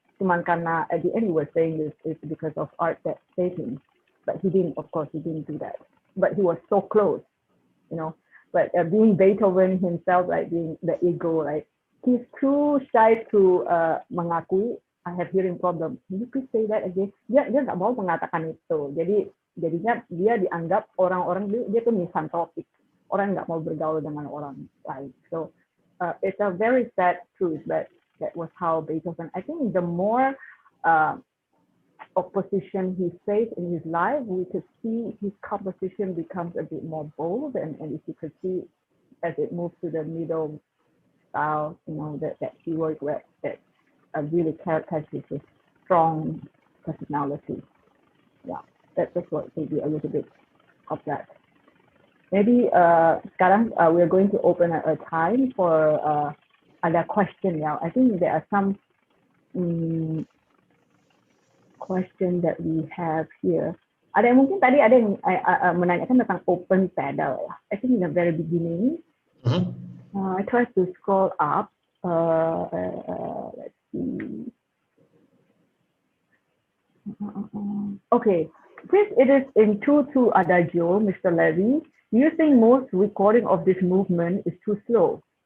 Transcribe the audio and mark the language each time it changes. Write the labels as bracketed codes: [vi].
[id] Cuman karena [en] at the end he was saying this is because of art that saved him, but he didn't. Of course, he didn't do that. But he was so close, But being Beethoven himself, like being the ego, like he's too shy to [id] mengakui [en] I have hearing problem. Can you please say that again? [id] Dia nggak mau mengatakan itu. Jadinya dia dianggap orang-orang dia tuh misantropik. Orang nggak mau bergaul dengan orang lain. [en] So it's a very sad truth, but that was how Beethoven. I think the more opposition he faced in his life, we could see his composition becomes a bit more bold, and if you could see as it moves to the middle style, that he worked with, that really characterizes his strong personality. Yeah, that's what maybe a little bit of that. Maybe [id] sekarang [en] we're going to open a time for [id] ada [en] question now. I think there are some question that we have here. [id] Ada yang mungkin tadi ada yang menanyakan tentang open pedal. [en] I think in the very beginning, I tried to scroll up. Let's see. Okay, since it is in 2/2 Adagio, Mr. Levi, do you think most recording of this movement is too slow?